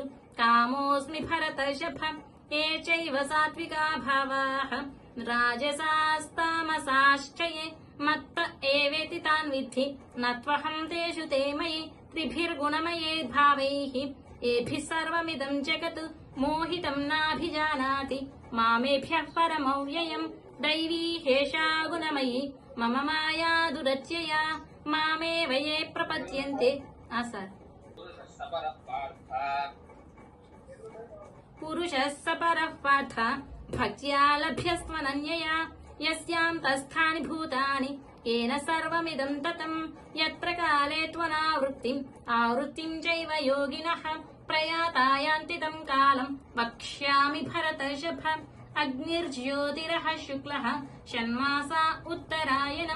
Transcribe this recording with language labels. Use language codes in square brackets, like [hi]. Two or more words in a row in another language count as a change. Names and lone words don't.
[sa] కామోస్మి భరతర్షభ ఏ చైవ సాత్వికా భావాః రాజసాస్తామసాశ్చ ఏ మత్త ఏవేతి తాన్ విద్ధి నత్వహం తేషు తే మయి త్రిభిర్గుణమయే భావైః ఏభిః సర్వమిదం జగత్ మోహితం నాభిజానాతి మామేభ్యః పరమవ్యయం దైవీ హేషా గుణమయీ మమ మాయా దురత్యయా మామేవ యే ప్రపద్యంతే సార్ పురుషः స పరః పార్థ భక్త్యా లభ్యస్త్వనన్యయా యస్యాం తస్థాని భూతాని येन सर्वमिदं ततं यत्र काले त्वनावृत्तिम् आवृत्तिं चैव योगिनः प्रयाता यान्ति तं कालं वक्ष्यामि भरतर्षभ अग्निर्ज्योतिरः शुक्लः षण्मासा उत्तरायणं